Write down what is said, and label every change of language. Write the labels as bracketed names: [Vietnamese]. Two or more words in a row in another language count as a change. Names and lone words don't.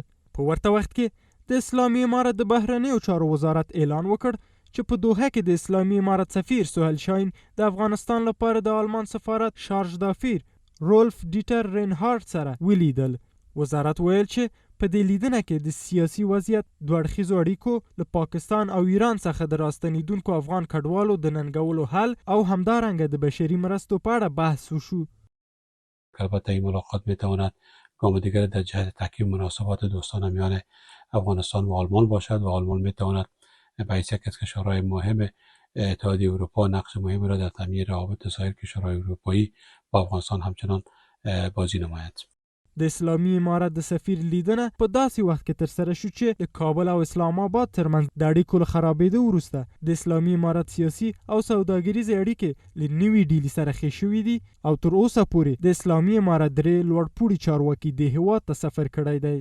[Pashto] په ورته وخت کې د اسلامي امارت د بهرنیو چارو وزارت اعلان وکړ چې په دوحه کې د اسلامي امارت سفیر سهیل شاهین د افغانستان لپاره د آلمان سفارت [French] chargé d'affaires [Pashto] رولف ډیټر رینهارټ سره ولیدل. وزارت ویل چې په دې لیدنه کې د سیاسي وضعیت، دوه اړخیزو اړیکو، له پاکستان او ایران څخه د راستنیدونکو افغان کډوالو د ننګولو حل او همدارنګه د بشري مرستو په اړه بحث وشو. [Persian] البته این ملاقات میتواند گام دیگر در جهت تحکیم مناسبات دوستانه میان افغانستان و آلمان باشد و آلمان میتواند به حیث یکی از کشورهای مهم اتحادیه اروپا نقش مهمی را در تامین روابط سایر کشورهای اروپایی با افغانستان همچنان بازی نماید. [Pashto] د اسلامي امارت د سفیر لیدنه په داسې وخت کې ترسره شو چې د کابل او اسلام آباد ترمنځ د اړیکو له خرابېدو وروسته د اسلامي امارت سیاسي او سوداګریزې اړیکې له نوې ډیلي سره ښې شوي دي او تر اوسه پورې د اسلامي امارت درې لوړپوړي چارواکي د هیواد ته سفر کړی دی.